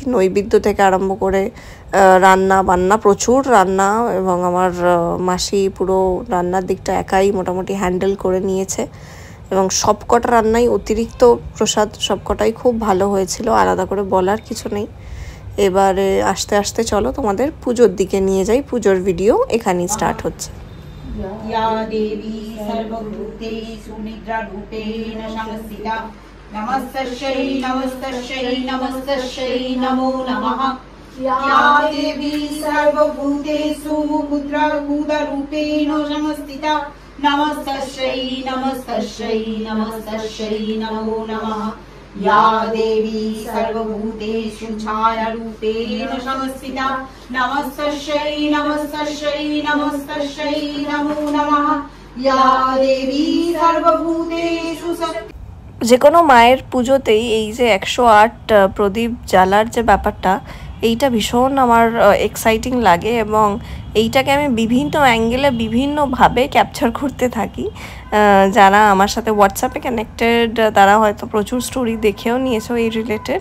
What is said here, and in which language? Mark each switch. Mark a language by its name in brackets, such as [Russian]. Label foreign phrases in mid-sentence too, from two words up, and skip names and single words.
[Bangla] নৈবেদ্য থেকে আরম্ভ করে রান্না বান্না, প্রচুর রান্না, এবং আমার মাসি পুরো রান্নার দিকটা একাই মোটামুটি হ্যান্ডেল করে নিয়েছে, এবং সবকটা রান্নাই অতিরিক্ত প্রসাদ, সবকটাই খুব ভালো হয়েছিল, আলাদা করে বলার কিছু নেই। এবারে আস্তে আস্তে চলো তোমাদের পুজোর দিকে নিয়ে যাই। পুজোর ভিডিও এখানেই স্টার্ট হচ্ছে। [Sanskrit] या देवी सर्वभूतेषु निद्रारूपेण संस्थिता नमस्तस्यै नमस्तस्यै नमस्तस्यै नमो नमः। या देवी सर्वभूतेषु मुद्रारूपेण संस्थिता नमस्तस्यै नमस्तस्यै नमस्तस्यै नमो नमः। या देवी सर्वभूतेषु छायारूपेण संस्थिता नमस्तस्यै नमस्तस्यै नमस्तस्यै नमो नमः। या देवी सर्वभूतेषु [Bangla] যে কোনো মায়ের পুজোতেই এই যে 108 প্রদীপ জ্বালার যে ব্যাপারটা, এইটা ভীষণ আমার এক্সাইটিং লাগে, এবং এইটাকে আমি বিভিন্ন অ্যাঙ্গেলে বিভিন্নভাবে ক্যাপচার করতে থাকি। যারা আমার সাথে হোয়াটসঅ্যাপে কানেক্টেড তারা হয়তো প্রচুর স্টোরি দেখেও নিয়েছো এই রিলেটেড।